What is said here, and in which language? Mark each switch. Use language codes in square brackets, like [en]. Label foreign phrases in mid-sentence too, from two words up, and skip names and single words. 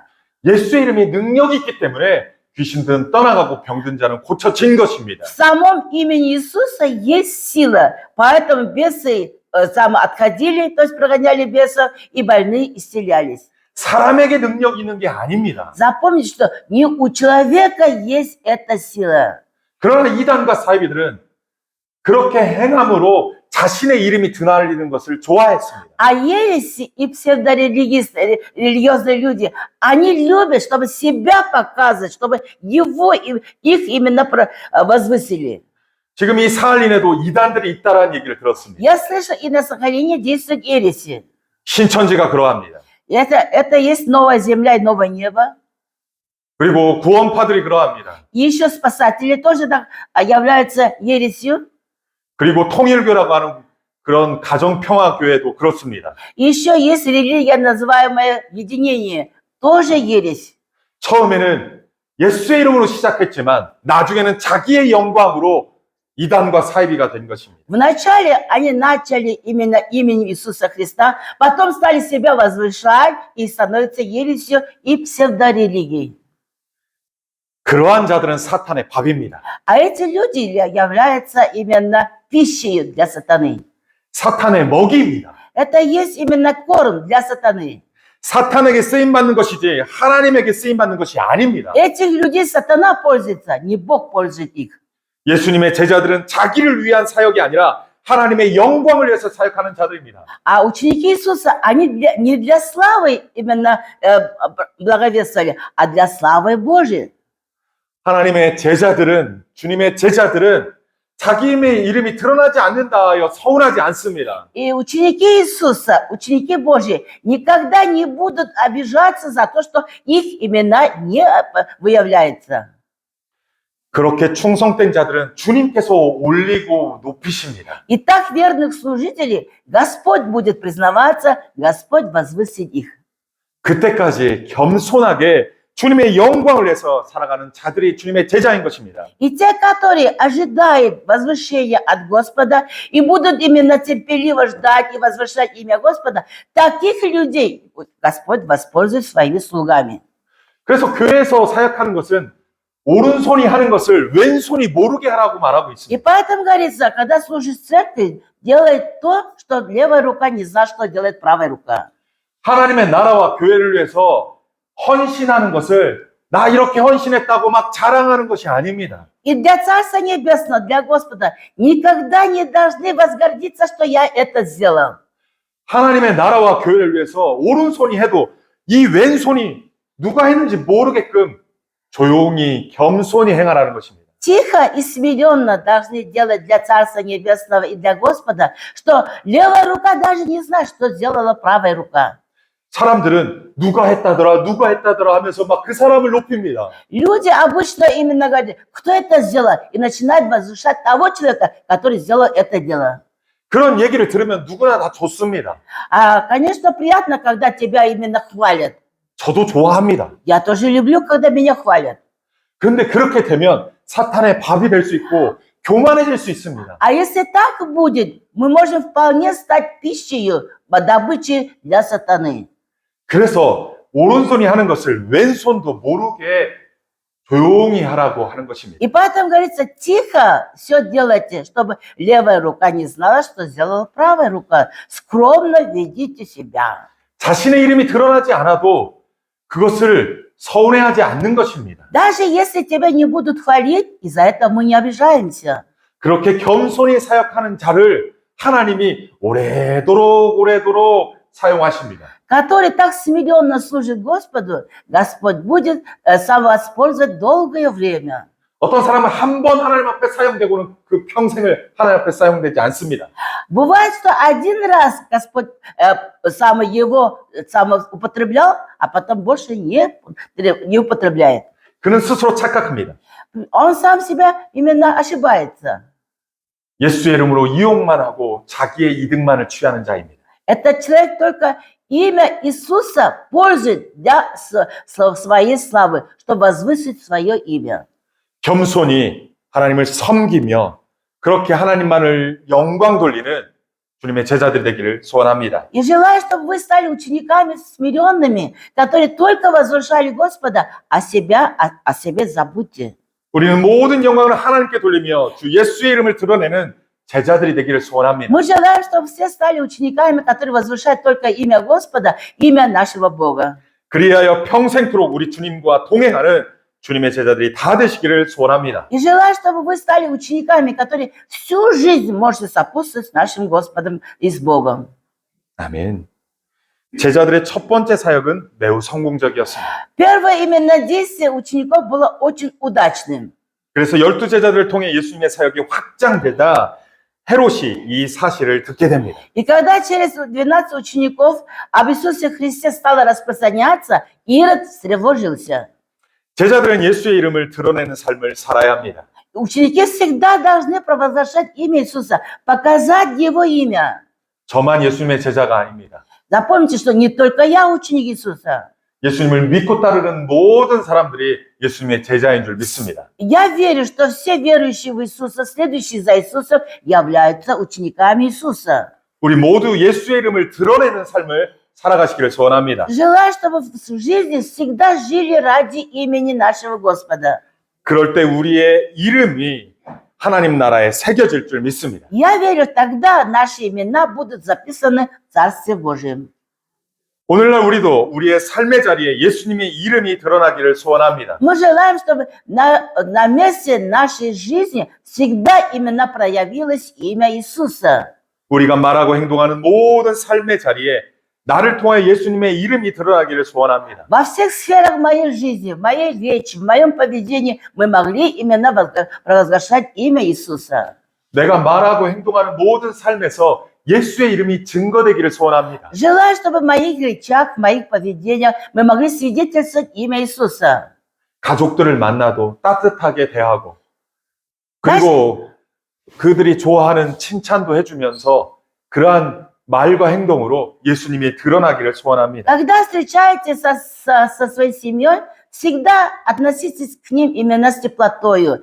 [ko] 예수의 이름에 능력이 있기 때문에 귀신들은 떠나가고 병든 자는 고쳐진 것입니다. [ru] В самом имени Иисуса есть сила, поэтому бесы отходили, то есть прогоняли бесов, и больные исцелялись. [ko] 사람에게 능력이 있는 게 아닙니다. [ru] Запомните, что не у человека есть эта сила. [ko] 그러나 이단과 사이비들은 그렇게 행함으로 자신의 이름이 드날리는 것을 좋아했습니다. [ru] А ереси и псевдорелигиозные люди, они любят, чтобы себя показывать, чтобы их именно возвысили. [ko] 지금 이 사할린에도 이단들이 있다라는 얘기를 들었습니다. [ru] Я слышу, и на Сахалине действуют ереси. [ko] 신천지가 그러합니다. [ru] Это есть новая земля и новое небо. [ko] 그리고 구원파들이 그러합니다. [ru] И еще спасатели тоже являются ересью. [ko] 그리고 통일교라고 하는 그런 가정평화교회도 그렇습니다. [ru] И еще есть религия, называемая единение, тоже ересь. [ko] 처음에는 예수의 이름으로 시작했지만 나중에는 자기의 영광으로 이단과 사이비가 된 것입니다. [ru] Вначале они начали именно именем Иисуса Христа, потом стали себя возвышать и становятся ересью и псевдорелигией. [ko] 그러한 자들은 사탄의 밥입니다. [ru] А эти люди являются именно пищей для сатаны. [ko] 사탄의 먹이입니다. [ru] Это есть именно корм для сатаны. [ko] 사탄에게 쓰임받는 것이지 하나님에게 쓰임받는 것이 아닙니다. [ru] Этих людей сатана пользуется, не Бог пользует их. [ko] 예수님의 제자들은 자기를 위한 사역이 아니라 하나님의 영광을 위해서 사역하는 자들입니다. [ru] А ученики Иисуса, они не для славы именно благовествовали, а для славы Божьей. [ko] 하나님의 제자들은, 주님의 제자들은 자기의 이름이 드러나지 않는다 하여 서운하지 않습니다. [ru] И ученики Иисуса, ученики Божьи, никогда не будут обижаться за то, что их имена не выявляются. [ko] 그렇게 충성된 자들은 주님께서 올리고 높이십니다. [ru] И так верных служителей Господь будет признаваться, Господь возвысит их. [ko] 그때까지 겸손하게 주님의 영광을 위해서 살아가는 자들이 주님의 제자인 것입니다. [ru] И те, которые ожидают возвышения от Господа и будут именно терпеливо ждать и возвышать имя Господа, таких людей Господь воспользует своими слугами. [ko] 그래서 교회에서 사역하는 것은 오른손이 하는 것을 왼손이 모르게 하라고 말하고 [ru] И [ko] 있습니다. [ru] поэтому говорится, когда служишь в церкви, делай то, что левая рука не знает, что делает правая рука. [ko] 하나님의 나라와 교회를 위해서 헌신하는 것을 나 이렇게 헌신했다고 막 자랑하는 것이 아닙니다. [ru] И для Царства Небесного, для Господа, никогда не должны возгордиться, что я это сделал. [ko] 하나님의 나라와 교회를 위해서 오른손이 해도 이 왼손이 누가 했는지 모르게끔 조용히 겸손히 행하라는 것입니다. [ru] Тихо и смиренно должны делать для Царства Небесного и для Господа, что левая рука даже не знает, что сделала правая рука. [ko] 사람들은 누가 했다더라 하면서 막 그 사람을 높입니다. [ru] Люди обычно именно говорят, кто это сделал, и начинают возвышать того человека, который сделал это дело. [ko] 그런 얘기를 들으면 누구나 다 좋습니다. [ru] Конечно, приятно, когда тебя именно хвалят. [ko] 저도 좋아합니다. [ru] Я тоже люблю, когда меня хвалят. [ko] 그런데 그렇게 되면 사탄의 밥이 될 수 있고 교만해질 수 있습니다. [ru] А если так будет, мы можем вполне стать пищей, добычей для сатаны. [ko] 그래서 오른손이 하는 것을 왼손도 모르게 조용히 하라고 하는 것입니다. [ru] И поэтому говорится, тихо все делайте, чтобы левая рука не знала, что сделала правая рука. Скромно ведите себя. [ko] 자신의 이름이 드러나지 않아도 그것을 서운해하지 않는 것입니다. [ru] Даже если тебя не будут хвалить, из-за этого мы не обижаемся. [ko] 그렇게 겸손히 사역하는 자를 하나님이 오래도록 사용하십니다. [ru] Который так смиренно служит Господу, Господь будет сам воспользовать долгое время. [ko] 어떤 사람은 한 번 하나님 앞에 사용되고는 그 평생을 하나님 앞에 사용되지 않습니다. [ru] Бывает, что один раз Господь сам его употреблял, а потом больше не употребляет. [ko] 그는 스스로 착각합니다. [ru] Он сам себя именно ошибается. [ko] 예수의 이름으로 이용만 하고 자기의 이득만을 취하는 자입니다. [ru] Этот человек только имя Иисуса пользует для своей славы, чтобы возвысить свое имя. [ko] 겸손히 하나님을 섬기며 그렇게 하나님만을 영광 돌리는 주님의 제자들이 되기를 소원합니다. [ru] И желаю, чтобы вы стали учениками смиренными, которые только возвышали Господа, о себе забудьте. [ko] 우리는 모든 영광을 하나님께 돌리며 주 예수의 이름을 드러내는 제자들이 되기를 소원합니다. [ru] Мы желаем, чтобы все стали учениками, которые возвышают только имя Господа, имя нашего Бога. [ko] 그리하여 평생토록 우리 주님과 동행하는 주님의 제자들이 다 되시기를 소원합니다. [ru] И желаю, чтобы вы стали учениками, которые всю жизнь можете сопутствовать с нашим Господом и с Богом. [ko] 아멘. 제자들의 첫 번째 사역은 매우 성공적이었습니다. [ru] Первое именно действие учеников было очень удачным. [ko] 그래서 12제자들을 통해 예수님의 사역이 확장되다 헤롯이 이 사실을 듣게 됩니다. [ru] И когда через 12 учеников об Иисусе Христе стало распространяться, Ирод встревожился. [ko] 제자들은 예수의 이름을 드러내는 삶을 살아야 합니다. [ru] Ученики всегда должны провозглашать имя Иисуса, показать Его имя. [ko] 저만 예수님의 제자가 아닙니다. [ru] Запомните, что не только я ученик Иисуса. [ko] 예수님을 믿고 따르는 모든 사람들이 예수님의 제자인 줄 믿습니다. [ru] Я верю, что все верующие в Иисуса, следующие за Иисусом, являются учениками Иисуса. [ko] 우리 모두 예수의 이름을 드러내는 삶을 살아가시기를 소원합니다. [ru] Желаю, чтобы в жизни всегда жили ради имени нашего Господа. [ko] 그럴 때 우리의 이름이 하나님 나라에 새겨질 줄 믿습니다. [ru] Я верю, тогда наши имена будут записаны в Царстве Божьем. [ko] 오늘날 우리도 우리의 삶의 자리에 예수님의 이름이 드러나기를 소원합니다. [ru] Мы желаем, чтобы на месте нашей жизни всегда именно проявилось имя Иисуса. [ko] 우리가 말하고 행동하는 모든 삶의 자리에 나를 통해 예수님의 이름이 드러나기를 소원합니다. [ru] Во всех сферах моей жизни, в моей речи, в моем поведении мы могли именно провозглашать имя Иисуса. [ko] 내가 말하고 행동하는 모든 삶에서 예수의 이름이 증거되기를 소원합니다. [ru] Желаю, чтобы в моих речах, в моих поведениях мы могли свидетельствовать имя Иисуса. [ko] 가족들을 만나도 따뜻하게 대하고 그리고 그들이 좋아하는 칭찬도 해주면서 그러한 말과 행동으로 예수님이 드러나기를 소원합니다. [ru] Когда встречаетесь со своей семьей, всегда относитесь к ним именно с теплотою.